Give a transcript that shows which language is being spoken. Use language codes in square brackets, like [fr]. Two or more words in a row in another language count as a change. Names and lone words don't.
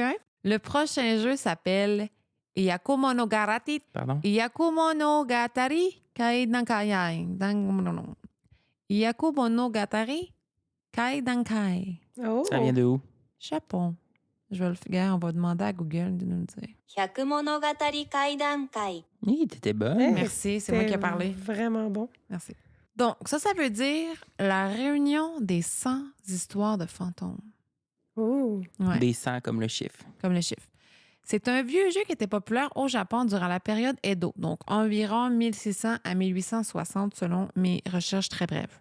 [fr] Le prochain jeu s'appelle Yakumonogatari. Pardon? Yakumonogatari Kaidankai. Yakumonogatari Kaidankai. Oh! Ça vient de où? Japon. Je vais le faire. On va demander à Google de nous le dire. [ja] 百物語会談会 [fr] Oui, t'étais bonne. Hey, Merci, c'est moi qui ai c'était parlé. Vraiment bon. Merci. Donc, ça veut dire la réunion des 100 histoires de fantômes. Oh! Ouais. Des 100 comme le chiffre. Comme le chiffre. C'est un vieux jeu qui était populaire au Japon durant la période Edo, donc environ 1600 à 1860 selon mes recherches très brèves.